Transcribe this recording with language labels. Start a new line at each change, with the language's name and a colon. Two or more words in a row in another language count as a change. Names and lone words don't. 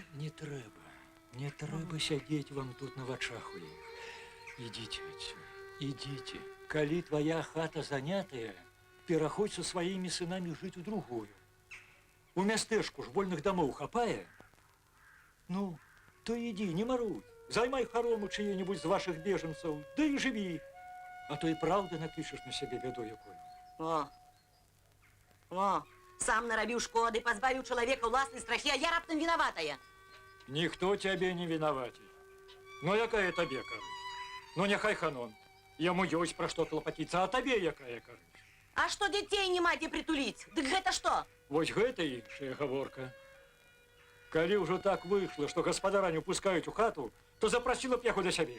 Belarusian: Не трэба сядзець вам тут на вачах у іх. Ідзіце адсюль, ідзіце. Калі твоя хата занятая, пераходзь са сваімі сынамі жыць у другую. У мястэчку ж вольных дамоў хапае. Ну,
Russian: то иди, не маруй. Займай хорому чьей-нибудь из ваших беженцев, да и живи. А то и правда напишешь на себе беду якую.
Belarusian: О, сам нарабіў шкоды, пазбавіў чалавека ўласнай страхі, а я раптам вінаватая.
Russian: Никто тебе не виноватый.
Belarusian: Но якая табе корысть? Ну, няхай Ханон. Яму ёсць пра што клапаціцца, а табе якая корысть? А што дзяцей няма дзе прытуліць? Дык гэта што? Вось гэта іншая гаворка. Калі ўжо так выйшла, што гаспадара не пускаюць у хату, то запрасіла б яго да сябе.